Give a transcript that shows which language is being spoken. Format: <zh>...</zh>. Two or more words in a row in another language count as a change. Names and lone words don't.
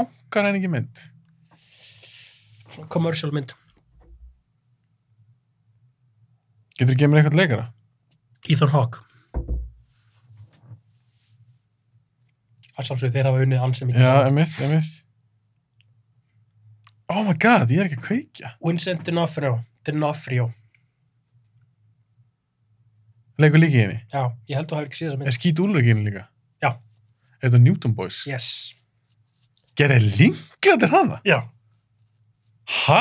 <is>Bankaræningi mynd. Svona commercial mynd. Getur þú gefið mér eitthvað leikara? Ethan Hawke. Sjálfsögðu þeir hafa unnið ansi mikið. Já, emitt.</is> <en>Oh my god,</en> <is>ég er ekki að kveikja. Vincent D'Onofrio. Leikur líka í henni. Já, ég held þú hafi ekki séð þessa mynd. Er Skít Úlrik í henni líka? Já. Er þetta Newton Boys? Yes. Gerði Linklater hana? Já. Ha?</is>